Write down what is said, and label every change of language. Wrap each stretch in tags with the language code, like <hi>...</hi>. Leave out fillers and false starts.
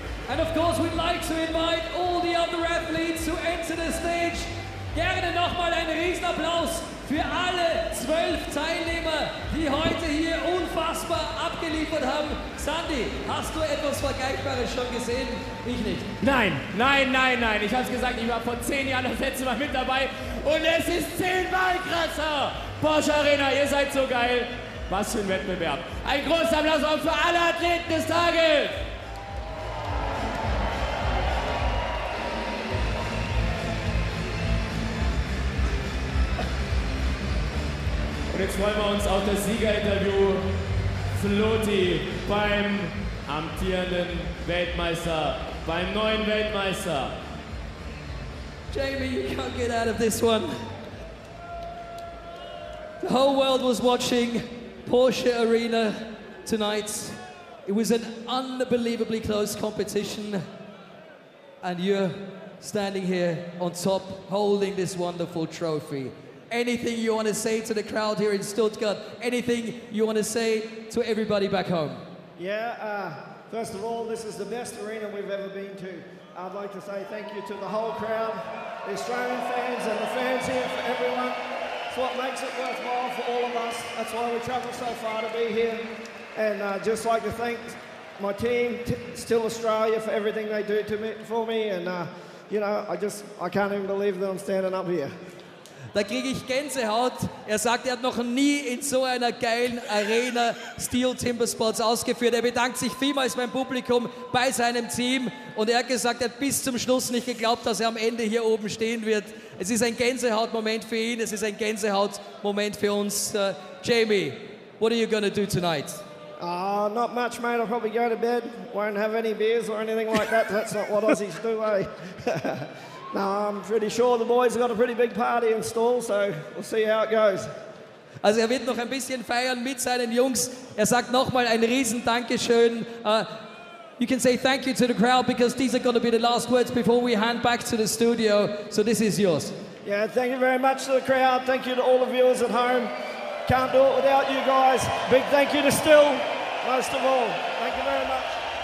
<en>And of course we'd like to invite all the other athletes to enter the stage.</en> <de>Gerne nochmal einen Riesenapplaus für alle 12 Teilnehmer, die heute hier unfassbar abgeliefert haben. Sandy, hast du etwas Vergleichbares schon gesehen? Ich nicht. Nein. Ich habe es gesagt, ich war vor 10 Jahren das letzte Mal mit dabei und es ist 10-mal krasser. Porsche Arena, ihr seid so geil. Was für ein Wettbewerb. Ein großer Applaus auch für alle Athleten des Tages. Und jetzt freuen wir uns auf das Siegerinterview. Floti beim amtierenden Weltmeister, beim neuen Weltmeister.</de> <en>Jamie, you can't get out of this one. The whole world was watching Porsche Arena tonight. It was an unbelievably close competition. And you're standing here on top, holding this wonderful trophy. Anything you want to say to the crowd here in Stuttgart? Anything you want to say to everybody back home? Yeah, first of all, this is the best arena we've ever been to. I'd like to say thank you to the whole crowd, the Australian fans and the fans here, for everyone. It's what makes it worthwhile for all of us. That's why we travel so far to be here. And just like to thank my team, STIHL Australia, for everything they do for me. And, you know, I can't even believe that I'm standing up here.</en> <de>Da kriege ich Gänsehaut. Er sagt, er hat noch nie in so einer geilen Arena STIHL Timbersports ausgeführt. Er bedankt sich vielmals beim Publikum, bei seinem Team. Und er hat gesagt, er hat bis zum Schluss nicht geglaubt, dass er am Ende hier oben stehen wird. Es ist ein Gänsehautmoment für ihn, es ist ein Gänsehautmoment für uns.</de> <en>Jamie, what are you going to do tonight? Not much, mate. I'll probably go to bed. Won't have any beers or anything like that. That's not what Aussies do, eh? No, I'm pretty sure the boys have got a pretty big party installed, so we'll see how it goes.</en> <de>Also er wird noch ein bisschen feiern mit seinen Jungs. Er sagt nochmal ein riesen Dankeschön.</de> <en>you can say thank you to the crowd because these are going to be the last words before we hand back to the studio. So this is yours. Yeah, thank you very much to the crowd. Thank you to all the viewers at home. Can't do it without you guys. Big thank you to STIHL, most of all. Thank you very much.</en>